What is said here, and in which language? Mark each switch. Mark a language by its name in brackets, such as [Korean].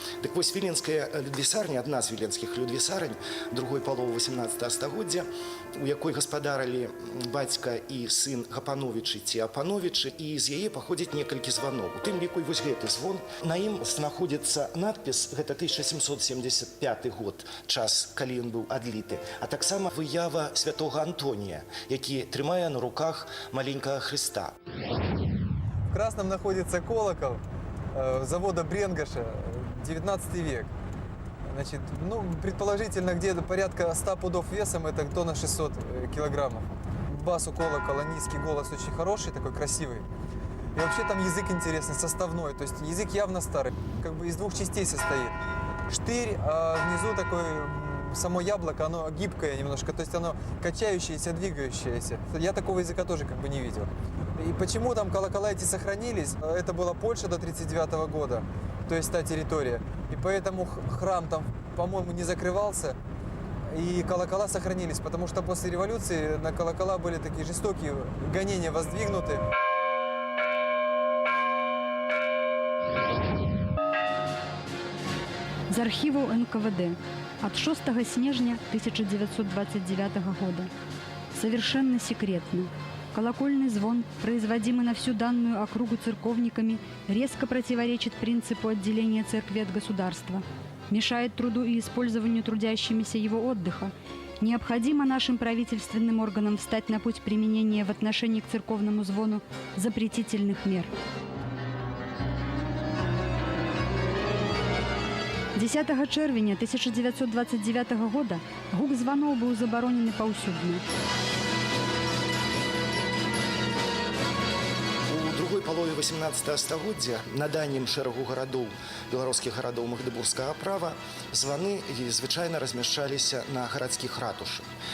[Belarusian] Дык вось віленская людвісарня, адна з віленскіх людвісарань другой паловы 18 стагоддзя, у якой гаспадарылі бацька і сын Гапановічы ці Апановічы, і з яе паходзіць некалькі званоў. У тым ліку і вось гэты звон. На ім знаходзіцца надпіс, гэта 1775 год, час, калі ён быў адліты, а таксама выява святога Антонія, які трымае на руках маленькага Христа. [Russian] В Красном находится колокол завода Бренгоша, 19 век. Значит, ну, предположительно, где-то порядка 100 пудов весом, это тонна 600 килограммов. Бас у колокола, низкий голос очень хороший, такой красивый. И вообще там язык интересный, составной, то есть язык явно старый, как бы из двух частей состоит. Штырь, а внизу такой само яблоко, оно гибкое немножко, то есть оно качающееся, двигающееся. Я такого языка тоже как бы не видел. И почему там колокола эти сохранились? Это была Польша до 1939 года, то есть та территория. И поэтому храм там, по-моему, не закрывался, и колокола сохранились, потому что после революции на колокола были такие жестокие гонения воздвигнуты. [Belarusian] з архіваў НКВД от 6 снежня 1929 года. [Russian] Совершенно секретно. Колокольный звон, производимый на всю данную округу церковниками, резко противоречит принципу отделения церкви от государства, мешает труду и использованию трудящимися его отдыха. Необходимо нашим правительственным органам встать на путь применения в отношении к церковному звону запретительных мер. [Belarusian] 10 червня 1929 года гук званоў быў забаронены паўсюдна. У другой палове 18 стагоддзя на дальнім шэрагу гарадоў, беларускіх гарадоў магдыбургскага права, званы звычайна размяшчаліся на гарадскіх ратушах.